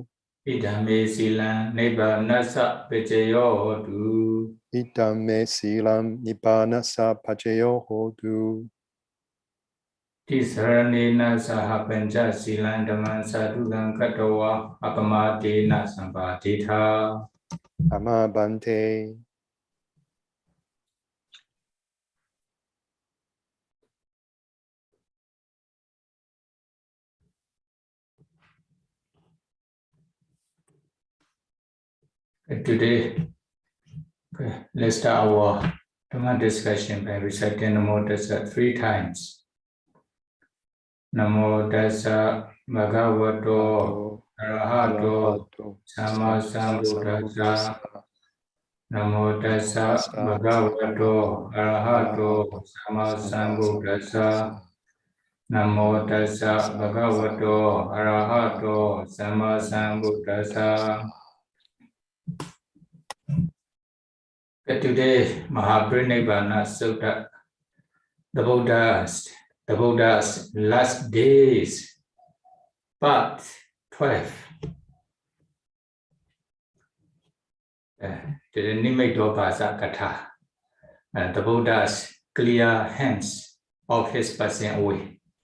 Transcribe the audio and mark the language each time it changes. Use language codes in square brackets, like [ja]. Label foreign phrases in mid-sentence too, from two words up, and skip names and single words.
[pi] Idame Silan Nibbanasa Pajayo Hodu. Idame Silam Nibbanasa Pajayo Hodu. Tisaranena Sahapancha Silan Dhaman Sadhugan Katawa Apamadena Sampatitha. [si] Ama Bante. [en] Today, let's start our Dhamma discussion by reciting [pi] Namo Tassa [en] 3 times. [pi] Namo Tassa Bhagavato Arahato Samma Sambuddhassa. Namo Tassa Bhagavato Arahato Samma Sambuddhassa. Namo Tassa Bhagavato Arahato Samma Sambuddhassa. [en] Today, Mahāparinibbāṇa Sutta, the Buddha's last days, part 12. The Nimiddho-bhāsa Katha, the Buddha's clear hands of his passing away.